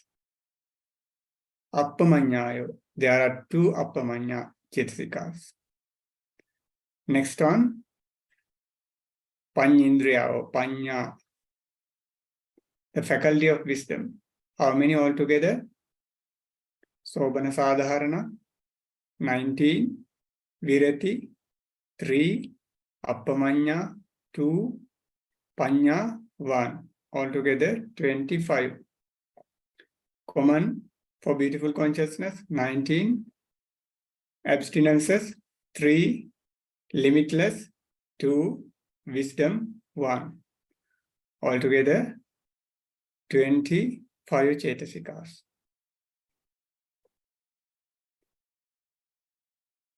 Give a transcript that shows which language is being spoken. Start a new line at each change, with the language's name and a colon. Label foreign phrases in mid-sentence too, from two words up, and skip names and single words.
English: Appamanyayo. There are 2
Pali: Appamanya Cetasikas.
English: Next one, Panyindriya or Panya. The faculty of wisdom. How many altogether?
Pali: Sobhana Sadharana,
English: 19. Virati, 3. Appamanya, 2. Panya, 1. Altogether 25. Common for beautiful consciousness, 19. Abstinences, 3. Limitless, 2. Wisdom, 1. Altogether 25 Cetasikas.